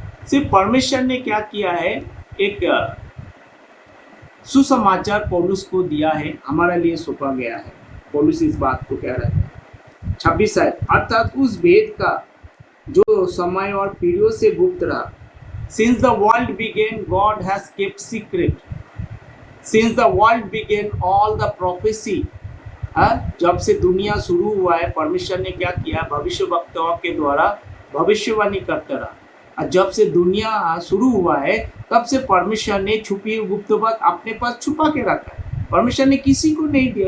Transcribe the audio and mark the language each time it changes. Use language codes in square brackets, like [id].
[hi] सिर्फ परमेश्वर ने क्या किया है, एक सुसमाचार पौलुस को दिया है, हमारे लिए सौंपा गया है। पौलुस इस बात को कह रहा है। 26 है, अर्थात उस भेद का जो समय और पीढ़ियों से गुप्त रहा। [en] Since the world began, God has kept secret. Since the world began, all the prophecy, [hi] जब से दुनिया शुरू हुआ है परमेश्वर ने क्या किया, भविष्यवक्ताओं के द्वारा भविष्यवाणी करता रहा। और जब से दुनिया शुरू हुआ है तब से परमेश्वर ने छुपी हुई गुप्त बात अपने पास छुपा के रखा है, परमेश्वर ने किसी को नहीं दिया।